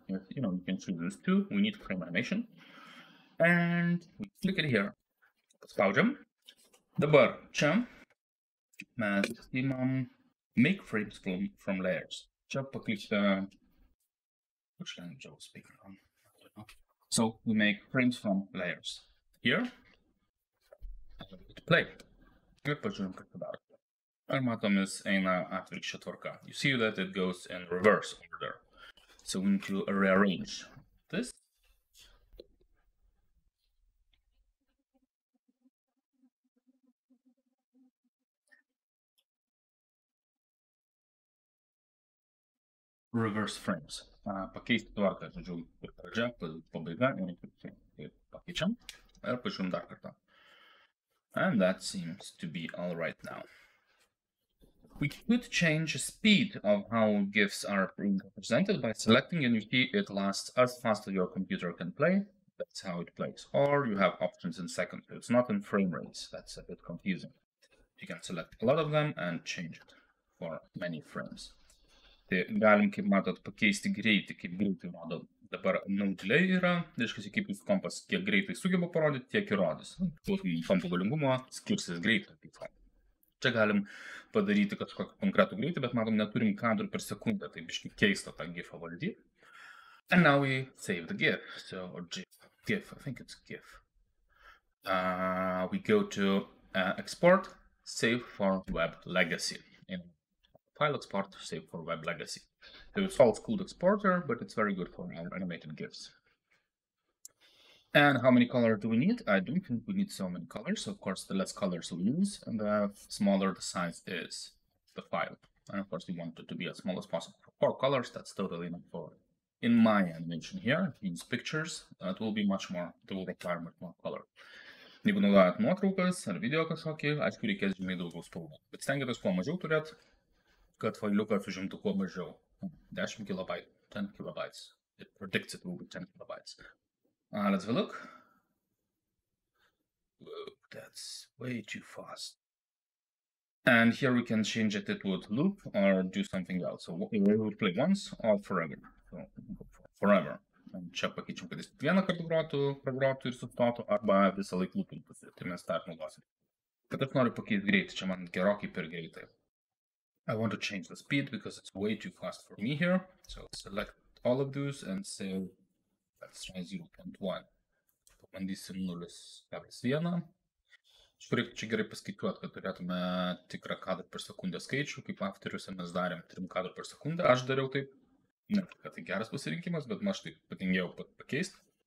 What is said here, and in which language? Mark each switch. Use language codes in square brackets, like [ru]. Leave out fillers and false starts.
[en] You can choose these two, we need frame animation. And we click it here. [lt] Paspaudžiam. Dabar čia mes imam make frames from layers. Čia paklikite, [en] which language I will speak on? So we make frames from layers. Here, and play. [lt] Ir pažiūrim, kaip padaro. Ar matomis eina atvirkščia tvarka. [en] You see that it goes in reverse order. So we need to rearrange this. Reverse frames. [lt] Pakeisti tvarką, žodžiu, pradžia, pabaiga, ir pakeičiam. Ir pažiūrim dar kartą. [en] And that seems to be all right now. We could change the speed of how GIFs are represented by selecting, and you see it lasts as fast as your computer can play. That's how it plays. Or you have options in seconds. It's not in frame rates. That's a bit confusing. You can select a lot of them and change it for many frames. [lt] Tai galim, kaip matot, pakeisti greitį, kaip greitai rodo. Dabar naudiliai yra, reiškia, kaip jūsų kompas kiek greitai sugeba parodyti, tiek ir rodys. Kompo galingumo skirsis greitai. Čia galim padaryti kažkokį konkretų greitį, bet matom, neturim kadrų per sekundę, tai biškai keista tą gifą valdyti. [en] And now we save the GIF. So, or GIF, I think it's GIF. We go to export, save for web legacy. In file export, save for web legacy. So it's old school exporter, but it's very good for our animated GIFs. And how many colors do we need? I don't think we need so many colors. Of course, the less colors we use, and the smaller the size is the file. And of course, we want it to be as small as possible. For 4 colors, that's totally enough for. In my animation here, use pictures, it will be much more, it will require much more color. [lt] Jeigu naudojat nuotraukas ar video kažkokį, aišku, reikės žymiai daugiau spalvų. Bet stengiatės kuo mažiau turėt, kad failiukas užimtų kuo mažiau. [en] 10 kilobyte, 10 kilobytes. It predicts it will be 10 kilobytes. Let's have a look. Whoa, that's way too fast. And here we can change it to loop or do something else. So we will play once or forever. So forever. [lt] Čia pakeičiam, kad jis vieną kartą pragrotų ir sustotų, arba visą laiką lūpintųsi. Tai mes tą naudosim. Bet aš noriu pakeisti greitį, čia man gerokai per greitai. [en] I want to change the speed because it's way too fast for me here. So select all of those and say, let's try 0.1. [lt] Pabandysim 0.1. Čia gerai paskaičiuoti, kad turėtume tikrą kadrą per sekundę skaičių, kaip afteriuose mes darėm 3 kadrų per sekundę. Aš dariau taip. Ne, kad tai geras pasirinkimas, bet aš taip patingėjau pakeisti.